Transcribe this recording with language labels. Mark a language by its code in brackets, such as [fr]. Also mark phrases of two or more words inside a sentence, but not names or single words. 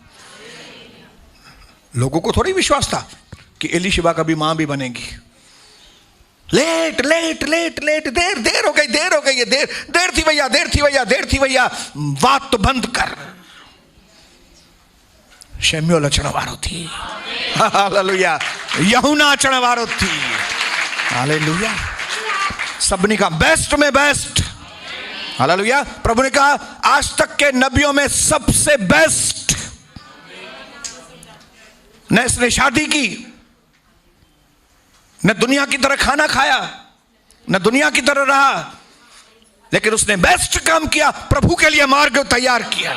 [hi] लोगों को थोड़ी विश्वास था कि एलिशिबा कभी मां भी बनेगी। [en] late late late late, [hi] देर देर हो गई, देर हो गई, ये देर थी भैया, देर थी भैया, देर थी भैया। बात तो बंद कर। [sd] शमूएल अचण वारो थी। हालेलुया। यूहन्ना अचण वारो थी। हालेलुया। सबनी का बेस्ट में बेस्ट। हालेलुया। [hi] प्रभु ने कहा आज तक के नबियों में सबसे बेस्ट। न इसने शादी की, न दुनिया की तरह खाना खाया, न दुनिया की तरह रहा, लेकिन उसने बेस्ट काम किया, प्रभु के लिए मार्ग तैयार किया।